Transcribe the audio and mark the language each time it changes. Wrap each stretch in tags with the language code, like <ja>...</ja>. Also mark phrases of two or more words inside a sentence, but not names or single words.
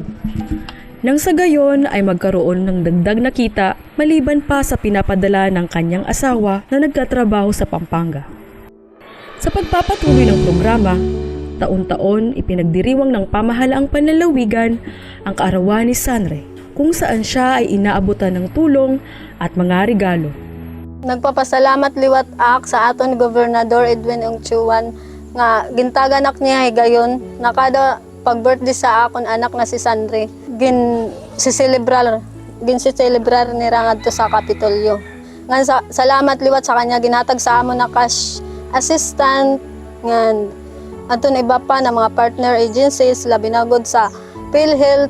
<tl>Nang sa gayon ay magkaroon ng dagdag na kita maliban pa sa pinapadala ng kanyang asawa na nagtatrabaho sa Pampanga. Sa pagpapatuloy ng programa, taon-taon ipinagdiriwang ng pamahalaang panlalawigan ang kaarawan ni Sanre, kung saan siya ay inaabutan ng tulong at mga regalo.</tl> <war>Nagpapasalamat liwat ak sa aton Gobernador Edwin Ongchuan nga gintagan niya gayon na kada pag-birthday sa akon anak na si Sanre gin-celebrar ni rangadto sa Kapitolyo. Salamat liwat sa kanya ginatag sa amon na</war> <en>cash assistant</en> <war>ngan aton iba pa na mga</war> <en>partner agencies</en> <war>labi na gud sa PhilHealth.</war>